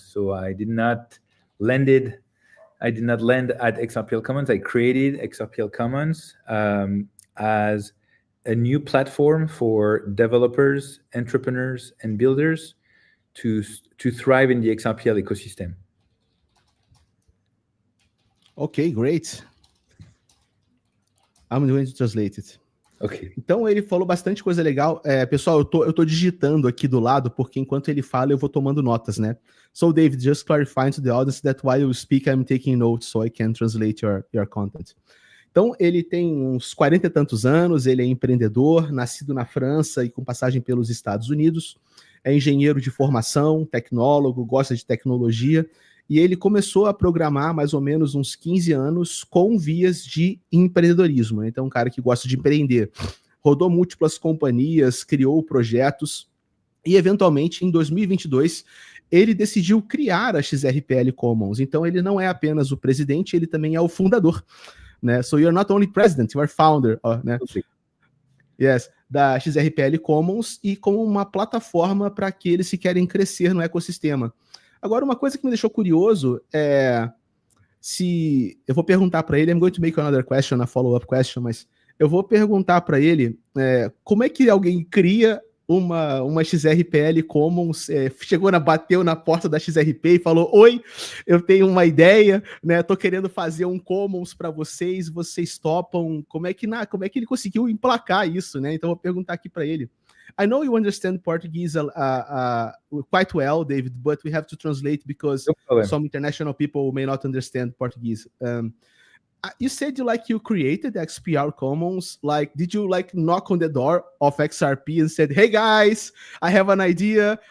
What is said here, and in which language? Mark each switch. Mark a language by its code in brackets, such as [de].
[en] So I did not land at XRPL Commons. I created XRPL Commons as a new platform for developers, entrepreneurs, and builders to thrive in the XRPL ecosystem. Okay, great. I'm going to translate it. Okay. [pt] Então ele falou bastante coisa legal. Pessoal, eu tô digitando aqui do lado, porque enquanto ele fala, eu vou tomando notas, né? [en] So, David, just clarifying to the audience that while you speak, I'm taking notes so I can translate your content. [pt] Então, ele tem uns 40 e tantos anos, ele é empreendedor, nascido na França e com passagem pelos Estados Unidos, é engenheiro de formação, tecnólogo, gosta de tecnologia, e ele começou a programar mais ou menos uns 15 anos com vias de empreendedorismo. Então, um cara que gosta de empreender. Rodou múltiplas companhias, criou projetos e, eventualmente, em 2022, ele decidiu criar a XRPL Commons. Então ele não é apenas o presidente, ele também é o fundador, né? [en] So you're not only president, you are founder, né? [pt] Yes, da XRPL Commons, e como uma plataforma para aqueles que querem crescer no ecossistema. Agora, uma coisa que me deixou curioso é se eu vou perguntar para ele, [en] I'm going to make another question, a follow-up question, [pt] mas eu vou perguntar para ele como é que alguém cria uma XRPL Commons, bateu na porta da XRP e falou: oi, eu tenho uma ideia, né? Tô querendo fazer um Commons para vocês topam? Como é que ele conseguiu emplacar isso, né? Então eu vou perguntar aqui para ele. [en] I know you understand Portuguese quite well, David, but we have to translate because some international people may not understand Portuguese. You said you created the XPR Commons. Like, did you knock on the door of XRP and said, "Hey guys, I have an idea.